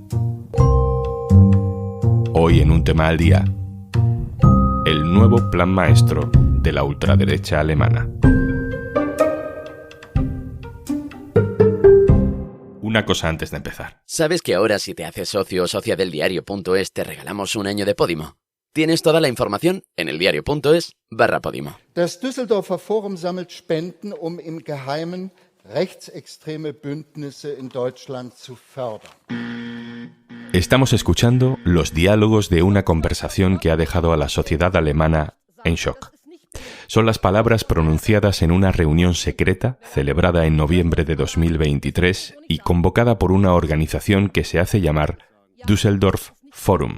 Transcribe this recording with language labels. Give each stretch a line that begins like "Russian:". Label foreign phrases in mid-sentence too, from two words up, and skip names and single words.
Spanish: Hoy en Un Tema al Día, el nuevo plan maestro de la ultraderecha alemana. Una cosa antes de empezar. ¿Sabes que ahora si te haces socio o socia del diario.es te regalamos un año de Podimo? Tienes toda la información en eldiario.es/Podimo.
German: Das Düsseldorfer Forum sammelt Spenden, im Geheimen rechtsextreme Bündnisse in Deutschland zu fördern.
Spanish: Estamos escuchando los diálogos de una conversación que ha dejado a la sociedad alemana en shock. Son las palabras pronunciadas en una reunión secreta celebrada en noviembre de 2023 y convocada por una organización que se hace llamar Düsseldorf Forum.